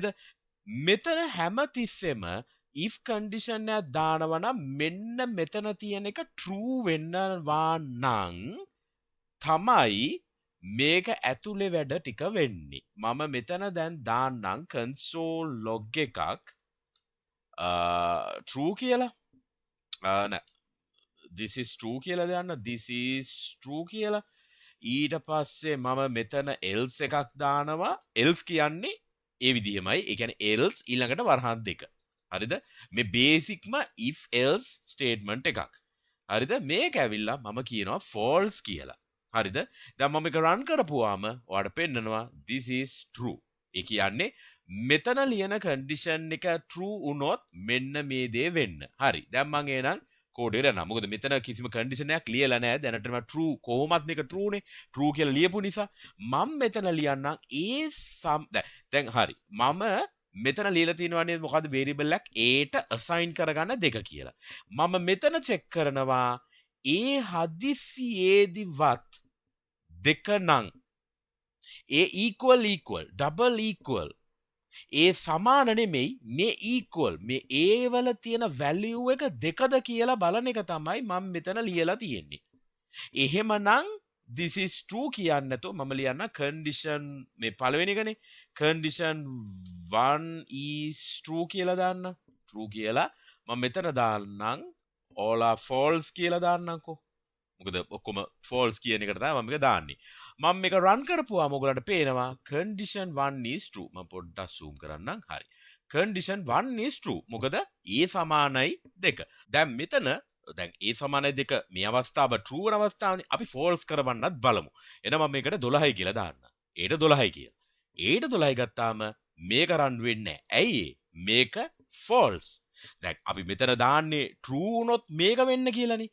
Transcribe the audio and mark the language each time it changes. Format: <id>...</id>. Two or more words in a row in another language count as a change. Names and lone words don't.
<si>මෙතන හැමතිස්සෙම</si> <en>if condition</en> <si>එක දානවා නම් මෙන්න මෙතන තියෙන එක true වෙන්නවා නම් තමයි මේක ඇතුලේ වැඩ ටික වෙන්නේ. මම මෙතන දැන් දාන්නම්</si> <en>console log</en> <si>එකක් true කියලා. නෑ</si> <en>this is true</en> <si>කියලා දාන්න.</si> <en>this is true</en> <si>කියලා. ඊට පස්සේ මම මෙතන else එකක් දානවා. else කියන්නේ ඒ විදිහමයි. ඒ කියන්නේ else ඊළඟට වරහන් දෙක. හරිද? මේ බේසික්ම</si> <en>if else statement</en> <si>එකක්. හරිද? මේක ඇවිල්ලා මම කියනවා false කියලා. හරිද? දැන් මම මේක run කරපුවාම ඔයාලට පෙන්නනවා</si> <en>this is true.</en> <si>ඒ කියන්නේ මෙතන ලියන condition එක true වුණොත් මෙන්න මේ දේ වෙන්න. හරි. දැන් මම එනං කෝඩ් එකට යනවා. මොකද මෙතන කිසිම condition එකක් ලියලා නැහැ. දැනටම true කොහොමත් මේක true නේ. true කියලා ලියපු නිසා මම මෙතන ලියන්නම් දැන් හරි. මම මෙතන ලියලා තියෙනවානේ මොකද්ද variable එකක් a ට assign කරගන්න 2 කියලා. මම මෙතන check කරනවා ඒ හදිසියේදිවත් දෙක නම් ඒ equal</si> <en>double equal</en> <si>ඒ සමාන නෙමෙයි මේ equal මේ a වල තියෙන value එක දෙකද කියලා බලන එක තමයි මම මෙතන ලියලා තියෙන්නේ. එහෙමනම්</si> <en>this is true</en> <si>කියන්නේ නැතුව මම ලියන්න condition මේ පළවෙනි එකනේ</si> <en>condition 1 is true</en> <si>කියලා දාන්න. true කියලා මම මෙතන දාන්නම්</si> <en>all are false</en> <si>කියලා දාන්නම්කෝ. මොකද ඔක්කොම false කියන එකට තමයි මම මේක දාන්නේ. මම මේක run කරපුවාම ඔයගලන්ට පේනවා</si> <en>condition 1 is true.</en> <si>මම පොඩ්ඩක් zoom කරන්නම්. හරි.</si> <en>condition 1 is true.</en> <si>මොකද a සමානයි 2. දැන් මෙතන දැන් a සමානයි 2 මේ අවස්ථාව true වන අවස්ථාවනේ අපි false කරවන්නත් බලමු. එහෙනම් මම මේකට 12යි කියලා දාන්න. ඒට 12යි කියලා. ඒට 12යි ගත්තාම මේක run වෙන්නේ නැහැ. ඇයි මේක false. දැන් අපි මෙතන දාන්නේ true වුණොත් මේක වෙන්න කියලානේ.</si>